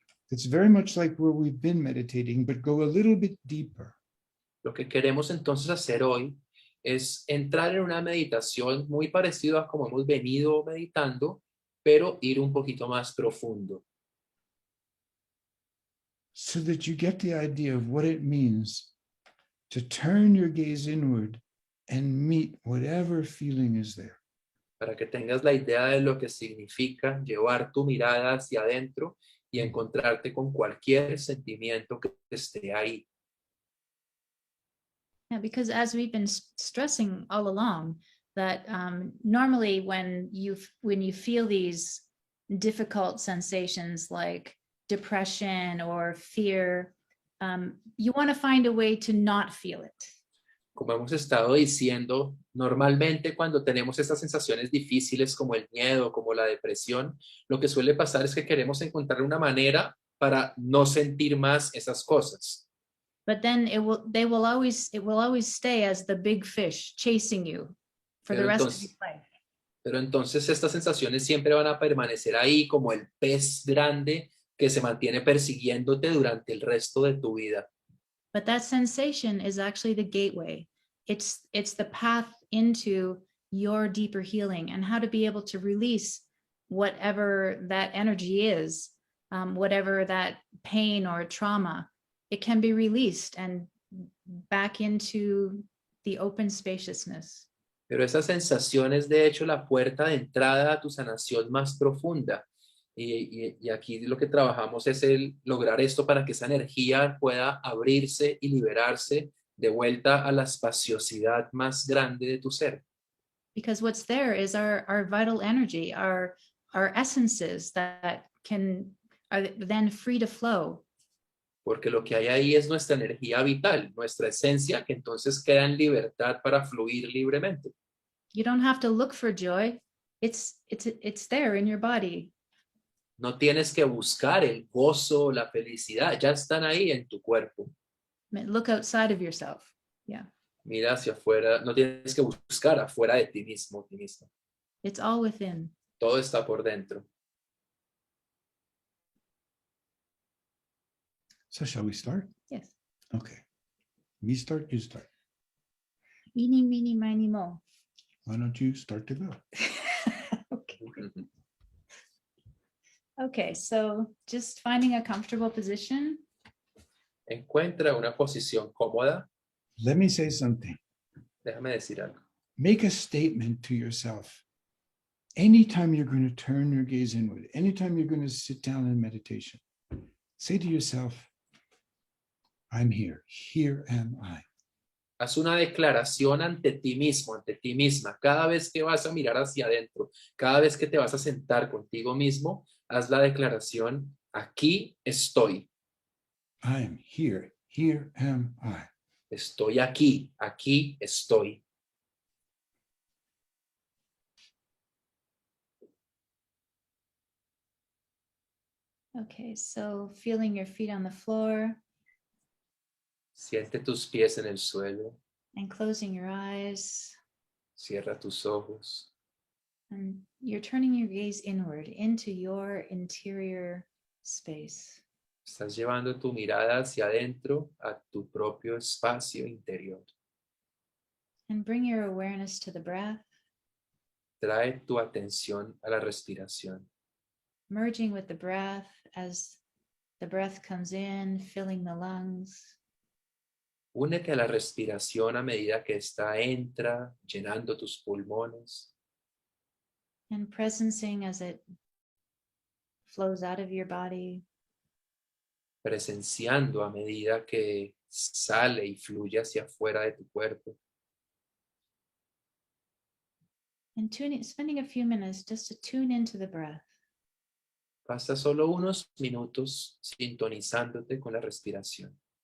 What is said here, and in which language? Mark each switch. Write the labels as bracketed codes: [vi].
[en] It's very much like where we've been meditating, but go a little bit deeper. [es] Lo que queremos entonces hacer hoy es entrar en una meditación muy parecida a como hemos venido meditando, pero ir un poquito más profundo. [en] So that you get the idea of what it means to turn your gaze inward and meet whatever feeling is there. [es] Para que tengas la idea de lo que significa llevar tu mirada hacia adentro y encontrarte con cualquier sentimiento que esté ahí. [en] Yeah, because as we've been stressing all along, that normally when you feel these difficult sensations like depression or fear, you want to find a way to not feel it. [es] Como hemos estado diciendo, normalmente cuando tenemos estas sensaciones difíciles como el miedo, como la depresión, lo que suele pasar es que queremos encontrar una manera para no sentir más esas cosas. [en] But then it will always stay as the big fish chasing you for the rest of your life. [es] Pero entonces estas sensaciones siempre van a permanecer ahí como el pez grande que se mantiene persiguiéndote durante el resto de tu vida. [en] But that sensation is actually the gateway. It's the path into your deeper healing and how to be able to release whatever that energy is, whatever that pain or trauma. It can be released and back into the open spaciousness. [es] Pero esa sensación es de hecho la puerta de entrada a tu sanación más profunda. Y aquí lo que trabajamos es lograr esto para que esa energía pueda abrirse y liberarse de vuelta a la espaciosidad más grande de tu ser. [en] Because what's there is our vital energy, our essences that are then free to flow. [es] Porque lo que hay ahí es nuestra energía vital, nuestra esencia, que entonces queda en libertad para fluir libremente. [en] You don't have to look for joy. It's there in your body. [es] No tienes que buscar el gozo, la felicidad, ya están ahí en tu cuerpo. [en] Look outside of yourself. Yeah. [es] Mira hacia afuera, no tienes que buscar afuera de ti mismo, ti misma. [en] It's all within. [es] Todo está por dentro. [en] So shall we start? Yes. Okay. Me start, you start. Eeny, meeny, miny, mo. Why don't you start to go? Okay. Okay, so just finding a comfortable position. [es] Encuentra una posición cómoda. [en] Let me say something. [es] Déjame decir algo. [en] Make a statement to yourself. Anytime you're going to turn your gaze inward, anytime you're going to sit down in meditation, say to yourself, I'm here. Here am I. [es] Haz una declaración ante ti mismo, ante ti misma. Cada vez que vas a mirar hacia adentro, cada vez que te vas a sentar contigo mismo, haz la declaración, aquí estoy. [en] I am here. Here am I. [es] Estoy aquí, aquí estoy. [en] Okay, so feeling your feet on the floor [es] Siente tus pies en el suelo, [en] and closing your eyes. [es] cierra tus ojos. [en] And you're turning your gaze inward into your interior space. [es] Estás llevando tu mirada hacia adentro, a tu propio espacio interior. [en] And bring your awareness to the breath, [es] Trae tu atención a la respiración, [en] merging with the breath as the breath comes in, filling the lungs. [es] únete a la respiración a medida que ésta entra, llenando tus pulmones, [en] And presencing as it flows out of your body. [es] presenciando a medida que sale y fluye hacia afuera de tu cuerpo. [en] And spending a few minutes just to tune into the breath. [es] Pasa solo unos minutos sintonizándote con la respiración.